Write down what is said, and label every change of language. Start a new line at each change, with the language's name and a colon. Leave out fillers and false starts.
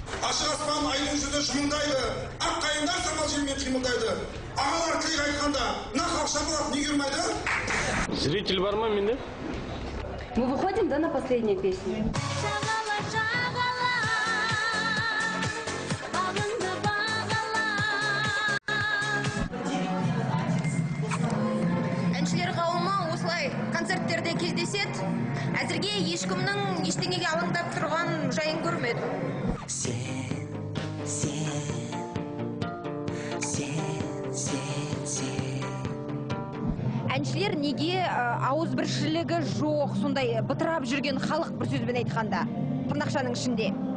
Kazakh: Ашық аспан айдың жүзі жымыңдайды, ақ қайыңдар самал желмен қимылдайды. Ағалар тілек айтқанда, нақ ақша болады, неге үрмайды? Зритель бар ма менде?
Russian: Мы выходим, да, на последнюю песню?
Kazakh: Әншілер қауымы осылай концерттерде кездеседі. Әзірге ешкімнің ештеңеге алаңдап тұрған жайын көрмедім. Әншілер неге ауызбіршілігі жоқ, сондай бытырап жүрген халық бір сөзбен айтқанда, тырнақшаның ішінде?